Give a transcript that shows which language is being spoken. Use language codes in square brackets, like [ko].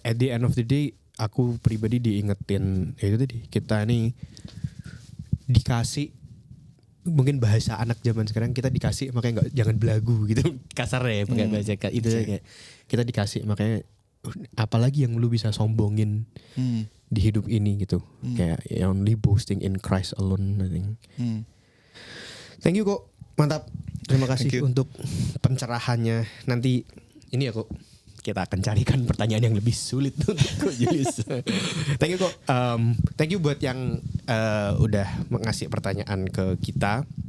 [en] At the end of the day, [id] aku pribadi diingetin ya itu tadi. Kita nih dikasih, mungkin bahasa anak zaman sekarang, kita dikasih makanya jangan belagu gitu, kasar ya pakai bahasa itu kayak kita dikasih makanya apalagi yang lu bisa sombongin di hidup ini gitu. Kayak [en] only boasting in Christ alone, I think. Thank you [id] kok, mantap. Terima kasih untuk pencerahannya. Nanti ini ya kok, kita akan carikan pertanyaan yang lebih sulit untuk kok Julius. [en] Thank you [id] kok. [en] Thank you [id] buat yang udah ngasih pertanyaan ke kita.